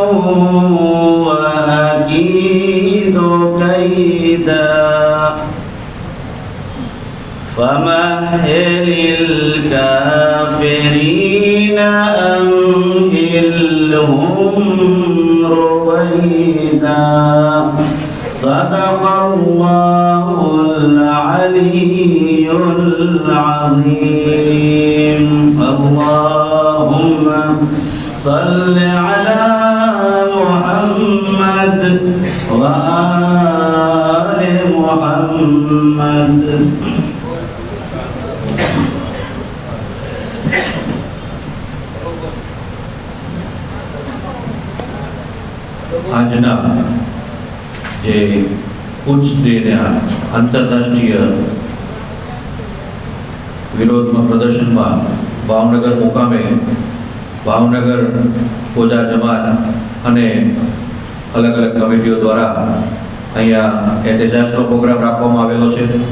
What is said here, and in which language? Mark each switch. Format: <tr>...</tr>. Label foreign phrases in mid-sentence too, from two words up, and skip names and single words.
<ar>وأكيد كيدا فمهل الكافرين أمهلهم رويدا صدق الله العلي العظيم. اللهم صل على محمد وآل محمد.</ar> <gu>આજના જે કુચ ડેના આંતરરાષ્ટ્રીય વિરોધમાં પ્રદર્શનમાં ભાવનગર મુકામે ભાવનગર ખોજા જમાત અને અલગ અલગ કમિટીઓ દ્વારા અહીંયા એહતજાજનો પ્રોગ્રામ રાખવામાં આવેલો છે.</gu>